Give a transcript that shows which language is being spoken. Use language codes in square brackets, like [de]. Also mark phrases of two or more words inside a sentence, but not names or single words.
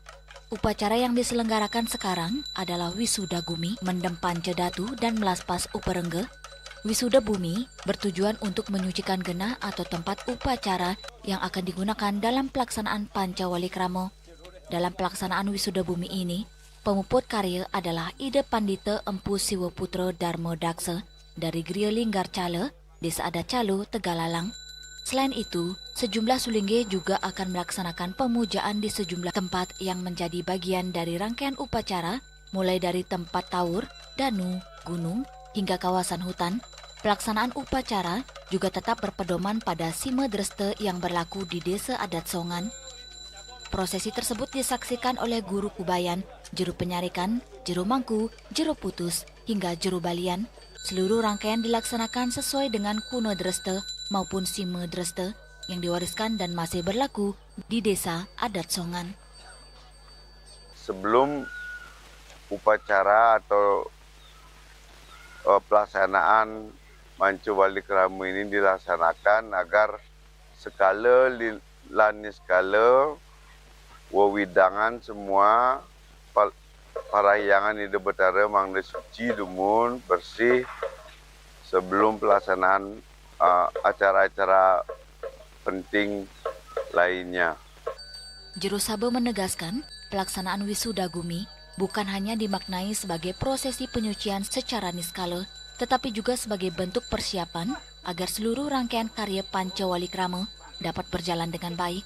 [id] Upacara yang diselenggarakan sekarang adalah Wisuda Gumi, Mendem Pancadatu, dan Melaspas Uperengga. Wisuda Bumi bertujuan untuk menyucikan genah atau tempat upacara yang akan digunakan dalam pelaksanaan Pancawali Krama. Dalam pelaksanaan Wisuda Bumi ini, pemuput karya adalah Ida Pandita Empu Siwa Putra Dharma Daksa dari Gria Linggar Cala, Desa Adat Calo, Tegalalang. Selain itu, sejumlah sulingge juga akan melaksanakan pemujaan di sejumlah tempat yang menjadi bagian dari rangkaian upacara, mulai dari tempat taur, danu, gunung, hingga kawasan hutan. Pelaksanaan upacara juga tetap berpedoman pada Sima Dreste yang berlaku di Desa Adat Songan. Prosesi tersebut disaksikan oleh guru kubayan, juru penyarikan, juru mangku, juru putus, hingga juru balian. Seluruh rangkaian dilaksanakan sesuai dengan kuno Dreste maupun Sima Dreste yang diwariskan dan masih berlaku di Desa Adat Songan. Sebelum upacara atau pelaksanaan Pancawali Krama ini dilaksanakan agar skala lani skala wawidangan semua parahyangan di Betara [ban] mangda suci dumun [id] bersih sebelum pelaksanaan acara-acara penting lainnya. Juru Sabe menegaskan, pelaksanaan Wisuda Gumi bukan hanya dimaknai sebagai prosesi penyucian secara niskala, tetapi juga sebagai bentuk persiapan agar seluruh rangkaian karya Pancawali Krama dapat berjalan dengan baik.